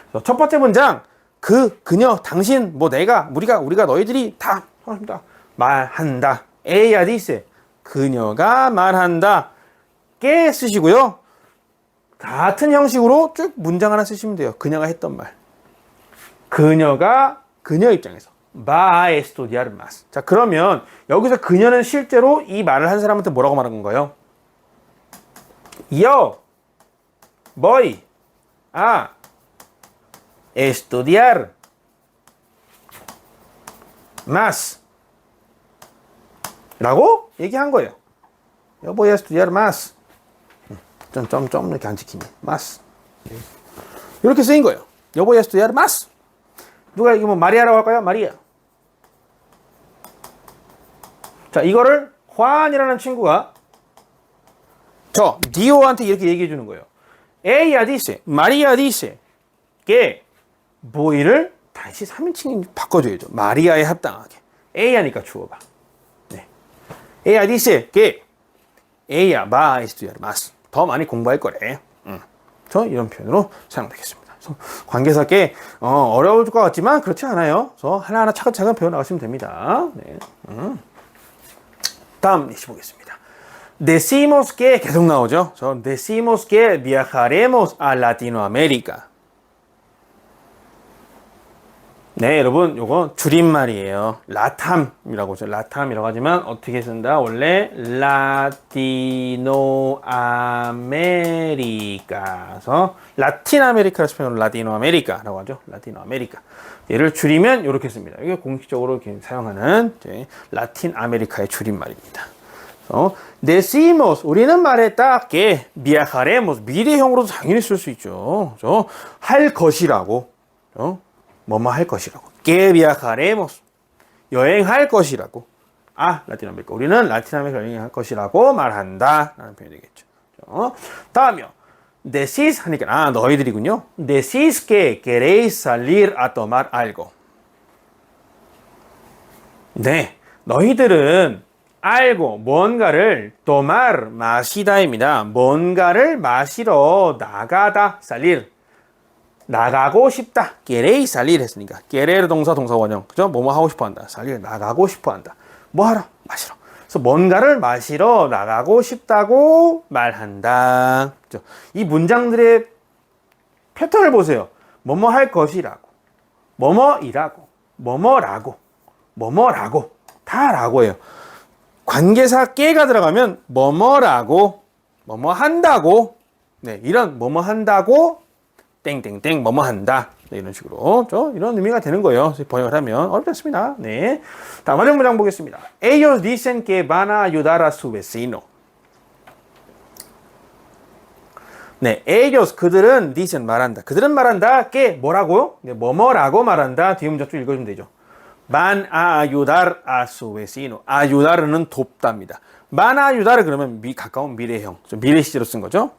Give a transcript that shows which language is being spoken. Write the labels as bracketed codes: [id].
[ko] 첫 번째 문장, 그녀, 당신, 내가, 우리가 너희들이 다 말한다. [es] ella dice, [ko] 그녀가 말한다. que 쓰시고요. 같은 형식으로 쭉 문장 하나 쓰시면 돼요. 그녀가 했던 말. 그녀 입장에서 [es] va a estudiar más. [ko] 자, 그러면 여기서 그녀는 실제로 이 말을 한 사람한테 뭐라고 말한 건가요? [es] Yo voy a estudiar más [ko] 라고 얘기한 거예요. [es] Yo voy a estudiar más. [ko] 점 이렇게 안 지키네. [es] más. [ko] 이렇게 쓰인 거예요. [es] Yo voy a estudiar más. [ko] 누가 이거 마리아라고 할까요? 마리아. 자, 이거를 환이라는 친구가 디오한테 이렇게 얘기해 주는 거예요. [es] Ella dice, María dice que boy를 [ko] 다시 3인칭 바꿔줘야죠. 마리아에 합당하게. Ella니까 주어가. 네. [es] Ella dice que ella va a estudiar más. [ko] 더 많이 공부할 거래. 저 이런 표현으로 사용되겠습니다. 그래서 관계사 꽤 어려울 것 같지만 그렇지 않아요. 그래서 하나하나 차근차근 배워 나가시면 됩니다. 네. 다음 예시 보겠습니다. [es] Decimos que [ko] 계속 나오죠. [es] Decimos que viajaremos a Latinoamérica. [ko] 네, 여러분, 요거 줄임말이에요. 라탐이라고 하죠. 라탐이라고 하지만 어떻게 쓴다? 원래 라티노 아메리카서 라틴 아메리카를 표현으로 라티노 아메리카라고 하죠. 라티노 아메리카. 얘를 줄이면 이렇게 씁니다. 이게 공식적으로 사용하는 라틴 아메리카의 줄임말입니다. decimos 우리는 말했다 [es] que viajaremos [ko] 미래형으로도 당연히 쓸 수 있죠. 할 것이라고. 뭐뭐 할 것이라고. [es] que viajaremos. [ko] 여행할 것이라고. 라틴 아메리카. 우리는 라틴 아메리카 여행할 것이라고 말한다. 라는 표현이 되겠죠. 다음이요. decís 하니까, 너희들이군요. [es] decís que queréis salir a tomar algo. [ko] 네. 너희들은 알고 뭔가를 tomar 마시다입니다. 뭔가를 마시러 나가다. salir. 나가고 싶다. [es] queréis salir [ko] 했으니까. querer 동사 원형. 그죠? 뭐뭐 하고 싶어 한다. salir 나가고 싶어 한다. 뭐 하러? 마시러. 그래서 뭔가를 마시러 나가고 싶다고 말한다. 그죠? 이 문장들의 패턴을 보세요. 뭐뭐 할 것이라고. 뭐뭐이라고. 뭐뭐라고. 뭐뭐라고. 다 라고예요. 관계사 깨가 들어가면 뭐뭐라고. 뭐뭐 한다고. 네, 이런 뭐뭐 한다고 땡땡땡 뭐뭐 한다. 네, 이런 식으로 이런 의미가 되는 거예요. 번역을 하면 어렵지 않습니다. 네. 다음 활용 문장 보겠습니다. [es] Ellos dicen que van a ayudar a su vecino. [ko] 네, ellos 그들은 dicen 말한다. 그들은 말한다. que 뭐라고요? 네, 뭐뭐라고 말한다. 뒤에 문장 쭉 읽어주면 되죠. [es] van a ayudar a su vecino. [ko] ayudar은 돕답니다. [es] van a ayudar [ko] 그러면 가까운 미래형, 미래 시제로 쓴 거죠.